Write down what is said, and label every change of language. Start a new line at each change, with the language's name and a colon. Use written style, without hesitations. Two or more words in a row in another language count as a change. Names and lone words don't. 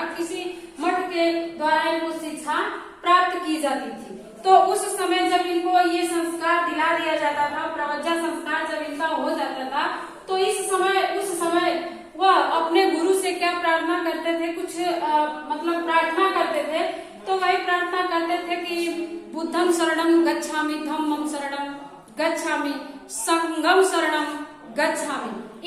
Hindi: किसी मठ के द्वारा इनको शिक्षा प्राप्त की जाती थी। तो उस समय जब इनको ये संस्कार दिला दिया जाता था, प्रवज्जा संस्कार जब इनका हो जाता था, तो उस समय वह अपने गुरु से क्या प्रार्थना करते थे, कुछ मतलब प्रार्थना करते थे। तो वही प्रार्थना करते थे कि
Pali: बुद्धम शरणम गच्छामि, धम्मम शरणम गच्छामि, संघम शरणम गच्छामि।